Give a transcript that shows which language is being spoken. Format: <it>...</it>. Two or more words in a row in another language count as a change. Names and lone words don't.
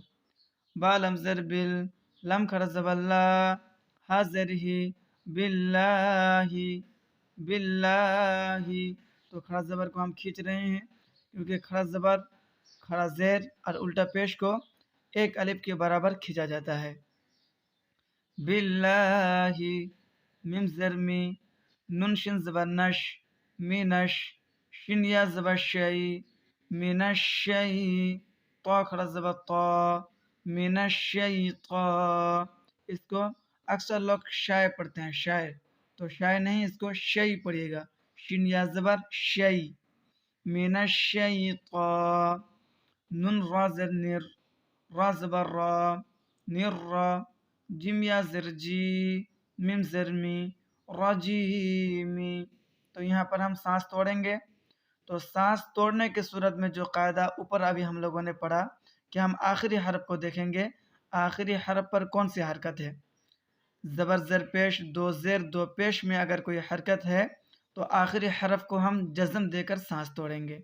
<ur>با لم زر بل، لم کھڑا زبر لا، ہا زر ہی، باللہ، باللہ، تو کھڑا زبر کو ہم کھینچ رہے ہیں کیونکہ کھڑا زبر، کھڑا زیر اور الٹا پیش کو ایک الف کے برابر کھینچا جاتا ہے۔ باللہ، میم زر می، نون شن زبر نش، مینش، شن یا زبر شی،</ur> <ar>من الشی،</ar> <ur>طا کھڑا زبر طا،</ur> <ar>من الشیطا۔</ar> <ur>اس کو اکثر لوگ شائع پڑھتے ہیں، شائع، تو شائع نہیں، اس کو شی پڑھیے گا، شن یا زبر شی،</ur> <ar>من الشیطا۔</ar> <ur>نون را زر نر، را زبر را، نر را، جیم یا زر جی، میم زر می، رجیمی۔ تو یہاں پر ہم سانس توڑیں گے، تو سانس توڑنے کی صورت میں جو قاعدہ اوپر ابھی ہم لوگوں نے پڑھا کہ ہم آخری حرف کو دیکھیں گے، آخری حرف پر کون سی حرکت ہے۔ زبر زیر پیش دو زیر دو پیش میں اگر کوئی حرکت ہے تو آخری حرف کو ہم جزم دے کر سانس توڑیں گے۔</ur>